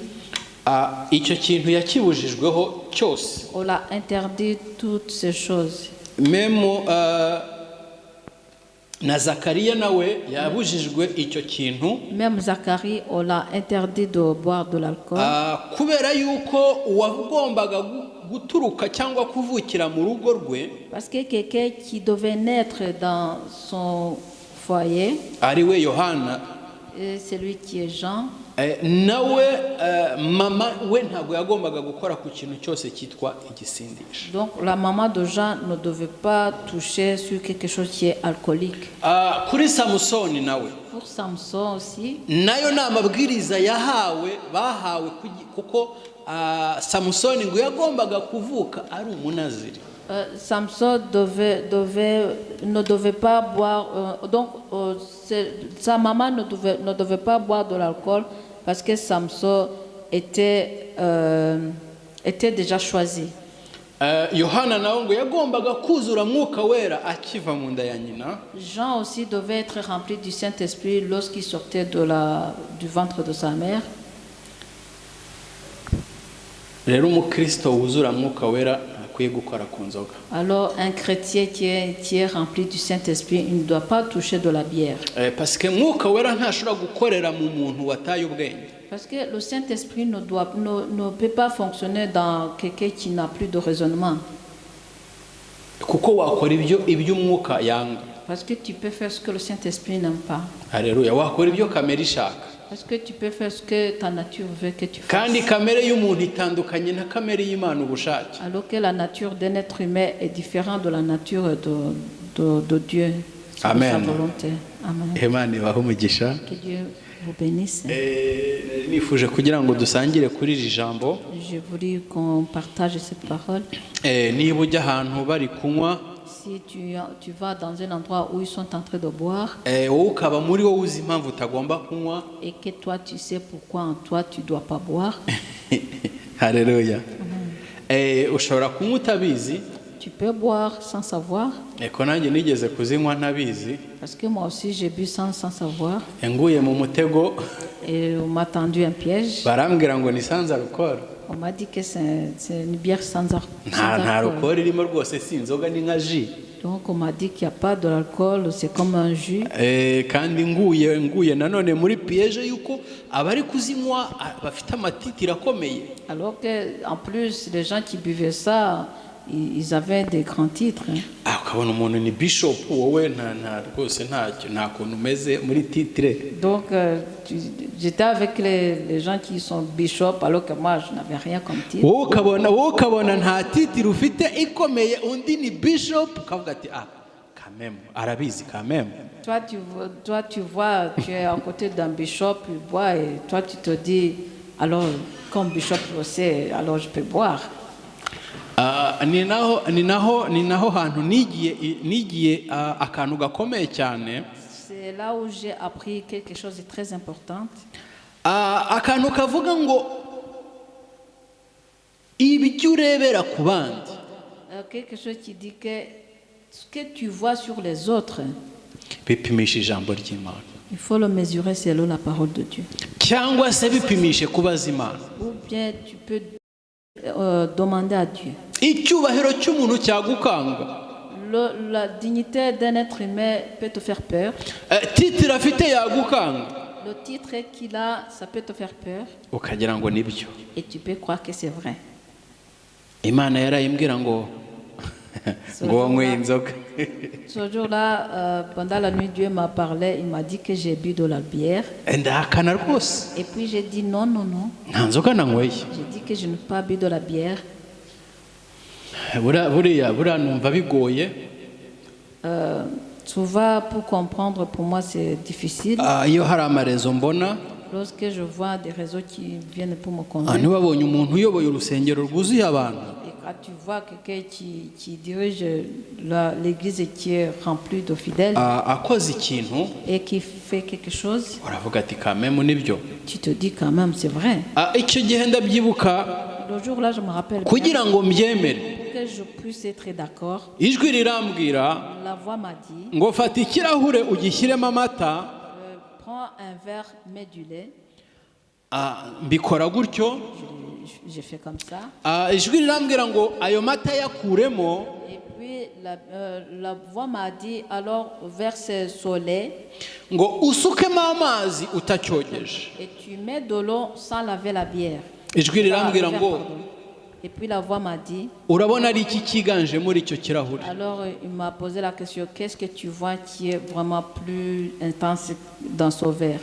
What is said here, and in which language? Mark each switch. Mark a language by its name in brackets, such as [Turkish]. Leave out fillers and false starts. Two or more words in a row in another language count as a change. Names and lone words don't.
[Kinyarwanda] Icyo kintu yakibujijweho cyose. [French] On l'a interdit toutes ces choses. [Kinyarwanda] Même na Zakariya nawe yabujijwe icyo kintu. [French] Même Zacharie, on l'a interdit de boire de l'alcool. [Kinyarwanda] Kubera yuko uwagombaga guturuka cyangwa kuvukira mu rugo rwe. [French] Parce que quelqu'un qui devait naître dans son foyer, [Kinyarwanda] ari we Yohana, [French] c'est lui qui est Jean. [Kinyarwanda] Nawe mama we ntabwo yagombaga gukora ku kintu cyose cyitwa igisindisha. [French] Donc la maman de Jean ne devait pas toucher sur quelque chose qui est alcoolique. [Kinyarwanda] Kuri Samusoni nawe. [French] Pour Samson aussi. [Kinyarwanda] Nayo na mabwiriza bahawe kuko Samusoni ngo yagombaga kuvuka ari umunaziri. [French] Samson ne devait pas boire, donc sa maman ne devait pas boire de l'alcool parce que Samson était déjà choisi. [Kinyarwanda] Yohana nawe ngo yagombaga kuzura mwuka wera akiva mu nda ya nyina. [French] Jean aussi devait être rempli du Saint-Esprit lorsqu'il sortait du ventre de sa mère. [Kinyarwanda] Rero umukristo wuzura mwuka wera akwiye gukora ku nzoga. [French] Alors un chrétien qui est rempli du Saint-Esprit, il ne doit pas toucher de la bière. Parce que [Kinyarwanda] mwuka wera ntashobora gukorera mu muntu wataye ubwenge. [French] Parce que le Saint-Esprit ne peut pas fonctionner dans quelqu'un qui n'a plus de raisonnement. [Kinyarwanda] Kuko wakora ibyo umwuka yanga. [French] Parce que tu peux faire ce que le Saint-Esprit n'aime pas. Alléluia. [Kinyarwanda] Wakora ibyo kamere ishaka. [French] Parce que tu peux faire ce que ta nature veut que tu fasses. [Kinyarwanda] Kandi kamere y'umuntu itandukanye na kamere y'Imana ubushake. [French] Alors que la nature d'un être humain est différente de la nature de Dieu. Amen. Sa volonté. Amen. [Kinyarwanda] Imana ibahe umugisha. [French] Que Dieu vous bénisse. [Kinyarwanda] Nifuje kugira ngo dusangire kuri iri jambo. [French] J'ai voulu qu'on partage cette parole. [Kinyarwanda] Niba ujya ahantu bari kunywa. [French] Si tu vas dans un endroit où ils sont en train de boire, [Kinyarwanda] ukaba muri wowe uzi impamvu utagomba kunywa, [French] et que toi tu sais pourquoi en toi tu dois pas boire. Alléluia. [Kinyarwanda] Ushobora kunywa utabizi. [French] Tu peux boire sans savoir. [Kinyarwanda] Eko nanjye nigeze kuzinywa ntabizi. [French] Parce que moi aussi j'ai bu sans savoir. [Kinyarwanda] Nguye mu mutego. [French] Et on m'a tendu un piège. [Kinyarwanda] Barambwira ngo ni [French] sans alcool. On m'a dit que c'est une bière sans [Kinyarwanda] nta alcool. alcool irimo rwose, si inzoga, ni nka ji. [French] Donc on m'a dit qu'il n'y a pas de l'alcool, c'est comme un jus. [Kinyarwanda] Kandi nguye nanone muri piège yuko abari kuzinywa bafite amatitire akomeye. [French] Alors que en plus les gens qui buvaient ça, ils avaient des grands titres. [Kinyarwanda] Ukabona umuntu ni bishop, wowe nta rwose nta kuntu umeze muri titre. [French] Donc j'étais avec les gens qui sont bishops alors que moi je n'avais rien comme titre. [Kinyarwanda] wowe ukabona nta titire ufite ikomeye, undi ni bishop, ukavuga ati [French] quand même [Kinyarwanda] arabizi [French] quand même. Toi tu vois, tu es à côté d'un bishop, il boit et toi tu te dis alors comme bishop je sais, alors je peux boire. [Kinyarwanda] Ni naho hantu nigiye akantu gakomeye cyane. [French] C'est là où j'ai appris quelque chose de très important. [Kinyarwanda] Akantu kavuga ngo ibyo urebera ku bandi. [French] Quelque chose qui dit que ce que tu vois sur les autres, [Kinyarwanda] bipimisha ijambo ry'Imana, [French] il faut le mesurer selon la parole de Dieu. [Kinyarwanda] cyangwa se bipimishe kubaza Imana. [French] Ou bien tu peux demander à Dieu. [Kinyarwanda] Icyubahiro cy'umuntu cyagukanga. [French] La dignité d'un être humain peut te faire peur. [Kinyarwanda] Titire afite yagukanga. [French] Le titre qu'il a, ça peut te faire peur. [Kinyarwanda] Ukagira ngo nibyo. [French] Et tu peux croire que c'est vrai. [Kinyarwanda] Imana yarayimbwira ngo wanyweye inzoga. [French] Ce jour-là, pendant la nuit, Dieu m'a parlé, il m'a dit que j'ai bu de la bière. [Kinyarwanda] Ndahakana rwose. [French] Et puis j'ai dit non. [Kinyarwanda] Nta nzoga nanyweye. [French] J'ai dit que je n'ai pas bu de la bière. [Kinyarwanda] Buriya numva bigoye. [French] Souvent, pour comprendre, pour moi, c'est difficile. [Kinyarwanda] Iyo hari amarezo mbona. [French] Lorsque je vois des réseaux qui viennent pour me convaincre. [Kinyarwanda] Ntiwabonye umuntu uyoboye urusengero rwuzuye abantu. [French] Et quand tu vois quelqu'un qui dirige l'église qui est remplie de fidèles. [Kinyarwanda] Akoze ikintu. [French] Et qui fait quelque chose. [Kinyarwanda] Uravuga ati [French] quand même [Kinyarwanda] nibyo. [French] Tu te dis quand même c'est vrai. [Kinyarwanda] Icyo gihe ndabyibuka. [French] Le jour-là, je me rappelle. [Kinyarwanda] Kugira ngo mbyemere. [French] Pour que je puisse être d'accord. [Kinyarwanda] Ijwi rirambwira. [French] La voix m'a dit. [Kinyarwanda] Ngo fata ikirahure ugishyiremo amata. [French] Prends un verre, mets du lait. [Kinyarwanda] Mbikora gutyo. [French] J'ai fait comme ça. [Kinyarwanda] Ijwi rirambwira ngo ayo mata yakuremo. [French] Et puis la voix m'a dit alors verse ce lait. [Kinyarwanda] Ngo usukemo amazi utacyogeje. [French] Et tu mets de l'eau sans laver la bière. [Kinyarwanda] Ijwi rirambwira ngo. [French] Et puis la voix m'a dit. [Kinyarwanda] Urabona ari iki kiganje muri icyo kirahure? [French] Alors il m'a posé la question, qu'est-ce que tu vois qui est vraiment plus intense dans ce verre?